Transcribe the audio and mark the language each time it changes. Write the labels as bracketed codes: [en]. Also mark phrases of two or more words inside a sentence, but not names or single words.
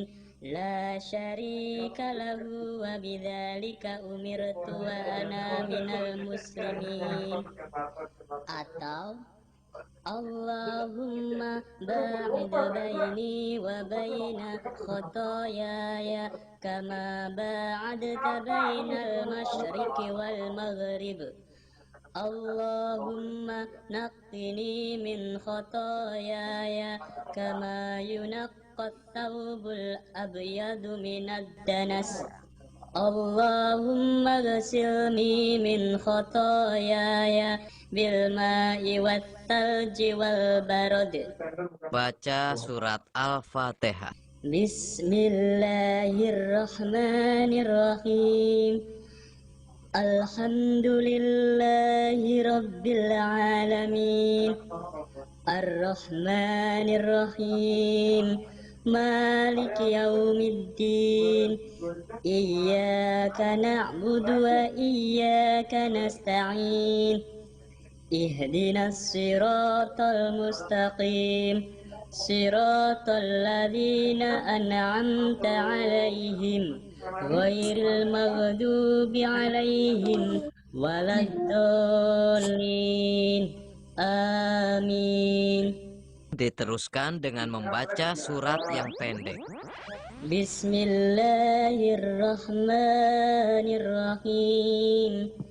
[ar] لا شريك له وبذلك أمرت وأنا من المسلمين. Atau اللهم باعد بيني وبين خطاياي كما باعدت بين المشرق والمغرب. اللهم نقني من خطاياي كما ينقى الثوب الأبيض من الدنس. اللهم اغسلني من خطاياي بالماء والثلج والبرد. [id] Baca surat Al-Fatihah. [ar] بسم الله الرحمن الرحيم. الحمد لله رب العالمين. الرحمن الرحيم. مالك يوم الدين. إياك نعبد وإياك نستعين. اهدنا الصراط المستقيم. صراط الذين أنعمت عليهم غير المغضوب عليهم ولا الضالين. Amin. [id] Diteruskan dengan membaca surat yang pendek. [ar] بسم الله الرحمن الرحيم.